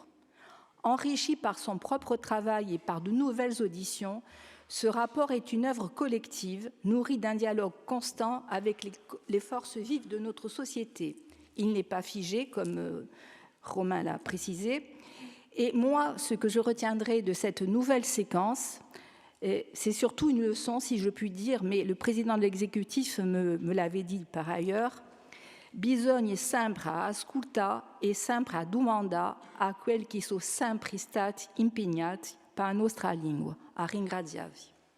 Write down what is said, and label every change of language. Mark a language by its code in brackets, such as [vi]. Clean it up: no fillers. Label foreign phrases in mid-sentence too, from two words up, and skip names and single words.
[fr] Enrichi par son propre travail et par de nouvelles auditions, ce rapport est une œuvre collective, nourrie d'un dialogue constant avec les forces vives de notre société. Il n'est pas figé, comme Romain l'a précisé. Et moi, ce que je retiendrai de cette nouvelle séquence, c'est surtout une leçon, si je puis dire, mais le président de l'exécutif me l'avait dit par ailleurs, [co] bisogna sempre ascoltare e sempre domandare a quel che sono sempre stati impegnati per la nostra lingua. A ringraziarvi.